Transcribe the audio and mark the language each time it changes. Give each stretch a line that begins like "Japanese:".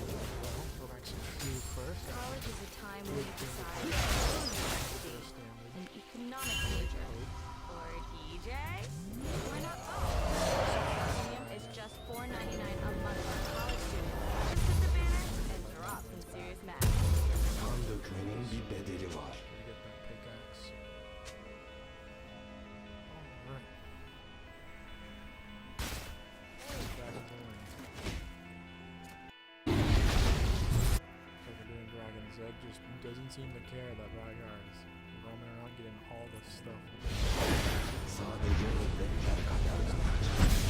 English: Well, Rex, you first. College is a time when you decide what you want to be. An economics major. Or DJ? Why not both? Premium is just $4.99 a month for college students. Just hit the banner and drop some serious math.
Turkish: Kan dökmenin bir bedeli var.
English: Gotta get that pickaxe. Alright. Dragon's Lord. Like we're doing Dragon's Zed just doesn't seem to care that Rygar is roaming around getting all this stuff.
Turkish: Sadece ödlekler kaderden kaçar.